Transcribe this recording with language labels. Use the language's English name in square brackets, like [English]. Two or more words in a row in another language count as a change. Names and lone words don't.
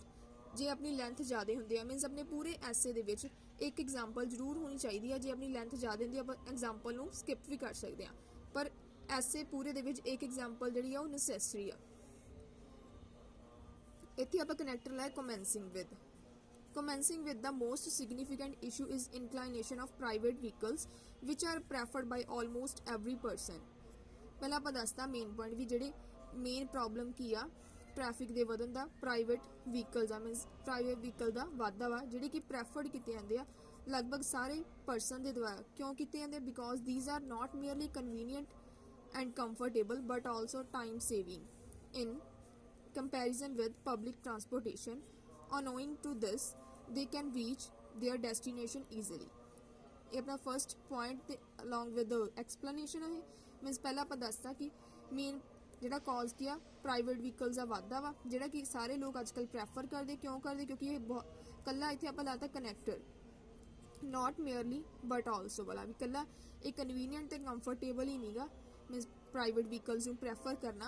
[Punjabi] ਜੇ ਆਪਣੀ ਲੈਂਥ ਜ਼ਿਆਦਾ ਹੁੰਦੀ ਆ ਮੀਨਸ ਆਪਣੇ ਪੂਰੇ ਐਸੇ ਦੇ ਵਿੱਚ ਇੱਕ ਐਗਜ਼ਾਮਪਲ ਜ਼ਰੂਰ ਹੋਣੀ ਚਾਹੀਦੀ ਆ. ਜੇ ਆਪਣੀ ਲੈਂਥ ਜ਼ਿਆਦਾ ਹੁੰਦੀ ਆ ਆਪਾਂ ਐਗਜ਼ਾਮਪਲ ਨੂੰ ਸਕਿਪ ਵੀ ਕਰ ਸਕਦੇ ਆ ਪਰ ਐਸੇ ਪੂਰੇ ਦੇ ਵਿੱਚ ਇੱਕ ਐਗਜ਼ਾਮਪਲ ਜਿਹੜੀ ਆ ਉਹ ਨੈਸੈਸਰੀ ਆ. ਇੱਥੇ ਆਪਾਂ ਕਨੈਕਟਰ ਲਾਇਆ [English] commencing with. Commencing with the most significant issue is inclination of private vehicles which are preferred by almost every person. [Punjabi] ਪਹਿਲਾਂ ਆਪਾਂ ਦੱਸਦਾ [English] main point [Punjabi] ਵੀ ਜਿਹੜੇ [English] main problem [Punjabi] ਕੀ ਆ ਟ੍ਰੈਫਿਕ ਦੇ ਵਧਣ ਦਾ [English] private vehicles [Punjabi] ਆ [English] means private vehicle [Punjabi] ਦਾ ਵਾਧਾ ਵਾ ਜਿਹੜੇ ਕਿ ਪ੍ਰੈਫਰਡ ਕੀਤੇ ਜਾਂਦੇ ਆ ਲਗਭਗ ਸਾਰੇ ਪਰਸਨ ਦੇ ਦੁਆਰਾ. ਕਿਉਂ ਕੀਤੇ ਜਾਂਦੇ [English] ਬਿਕੋਜ਼ these are not merely convenient and comfortable but also time saving in comparison with public transportation. On owing to this they can reach their destination easily. [Punjabi] ਇਹ ਆਪਣਾ [English] first point [Punjabi] ਤੇ [English] along with the explanation [Punjabi] ਹੈ ਮੀਨਸ ਪਹਿਲਾਂ ਆਪਾਂ ਦੱਸਤਾ ਕਿ ਮੇਨ ਜਿਹੜਾ ਕਾਜ਼ ਕੀ ਆ [English] private vehicles [Punjabi] ਦਾ ਵਾਧਾ ਵਾ, ਜਿਹੜਾ ਕਿ ਸਾਰੇ ਲੋਕ ਅੱਜ ਕੱਲ੍ਹ ਪ੍ਰੈਫਰ ਕਰਦੇ। ਕਿਉਂ ਕਰਦੇ? ਕਿਉਂਕਿ ਇਹ ਕੱਲਾ ਇੱਥੇ ਆਪਾਂ ਲਾਤਾ ਕਨੈਕਟਰ, [English] not merely but also [Punjabi] ਵਾਲਾ ਵੀ ਕੱਲਾ ਇਹ ਕਨਵੀਨੀਅੰਟ ਤੇ ਕੰਫਰਟੇਬਲ ਹੀ ਨਹੀਂਗਾ ਮੀਨਸ [English] private vehicles [Punjabi] ਨੂੰ ਪ੍ਰੈਫਰ ਕਰਨਾ।